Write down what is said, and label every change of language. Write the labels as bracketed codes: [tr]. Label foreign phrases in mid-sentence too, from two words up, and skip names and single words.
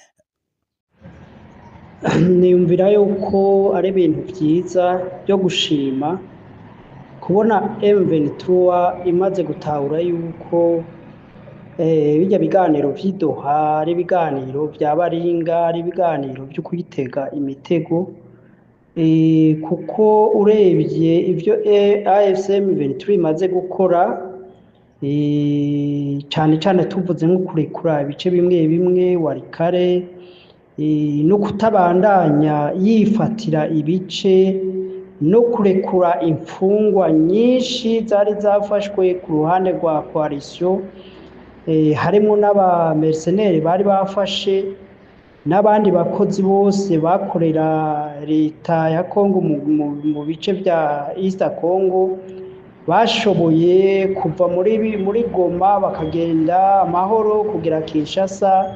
[rn] niyumvira yuko ari ibintu byiza byo gushima kubona M23 imaze gutahura yuko bijya biganiro by'idoha ari ibiganiro bya baringa, ari ibiganiro byo kwitega imitego, kuko urebye ibyo AFC M23 imaze gukora cane cane tuvuze nko kurekura ibice bimwe bimwe Walikale, no kutabandanya yifatira ibice no kurekura imfungwa nyinshi zari zafashwe ku ruhande rwa coalition, harimwo n'abamercenaires bari bafashe n'abandi bakozi bose bakorera leta ya Congo mu bice vya East Congo, bashoboye kuva muri Goma bakagenda amahoro kugera Kinshasa.